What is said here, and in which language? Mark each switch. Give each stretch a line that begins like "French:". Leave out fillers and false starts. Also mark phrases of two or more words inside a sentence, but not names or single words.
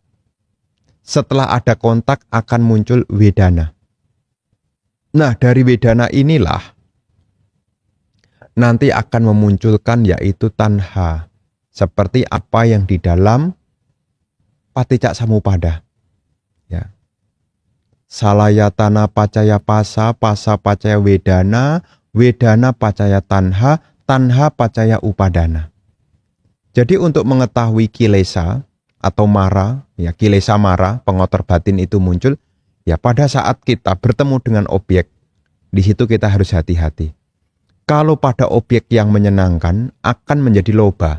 Indonesian: Setelah ada kontak akan muncul wedana. Nah, dari wedana inilah nanti akan memunculkan yaitu tanha, seperti apa yang di dalam Paticcasamuppada. Ya.
Pali: Salayatana pacaya pasa, pasa pacaya wedana, wedana pacaya tanha, tanha pacaya upadana.
Indonesian: Jadi untuk mengetahui kilesa atau mara, ya
Pali: kilesa mara,
Indonesian: pengotor batin itu muncul, ya pada saat kita bertemu dengan objek, di situ kita harus hati-hati. Kalau pada objek yang menyenangkan akan menjadi loba.